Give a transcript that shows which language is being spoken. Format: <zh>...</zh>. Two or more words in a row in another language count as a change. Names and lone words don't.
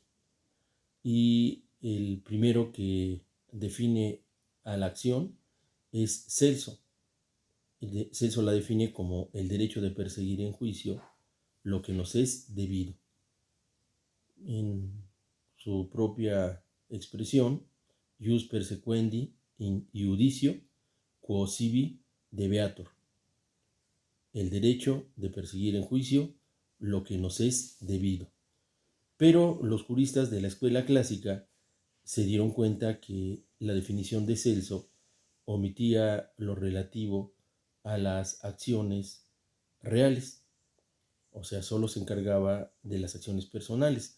<es>Y el primero que define a la acción es Celso. Celso la define como el derecho de perseguir en juicio lo que nos es debido. En su propia expresión,</es> <la>ius persequendi in iudicio quo sibi debeatur,</la> <es>el derecho de perseguir en juicio lo que nos es debido. Pero los juristas de la escuela clásica se dieron cuenta que la definición de Celso omitía lo relativo a las acciones reales, o sea, solo se encargaba de las acciones personales.</es>